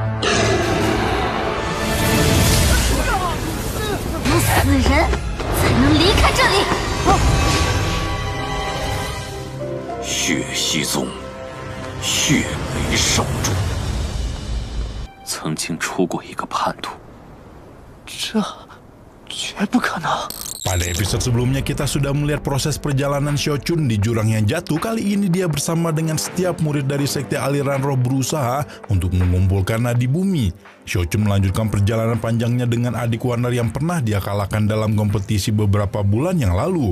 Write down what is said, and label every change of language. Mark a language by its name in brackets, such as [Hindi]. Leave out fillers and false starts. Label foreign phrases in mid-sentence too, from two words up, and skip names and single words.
[Chinese] 有死人才能离开这里。血息宗，血雷少主，曾经出过一个叛徒。这绝不可能。 [Indonesian] Pada episode sebelumnya kita sudah melihat proses perjalanan Xiaochun di jurang yang jatuh. Kali ini dia bersama dengan setiap murid dari sekte aliran roh berusaha untuk mengumpulkan nadi bumi. Xiaochun melanjutkan perjalanan panjangnya dengan adik Warner yang pernah dia kalahkan dalam kompetisi beberapa bulan yang lalu.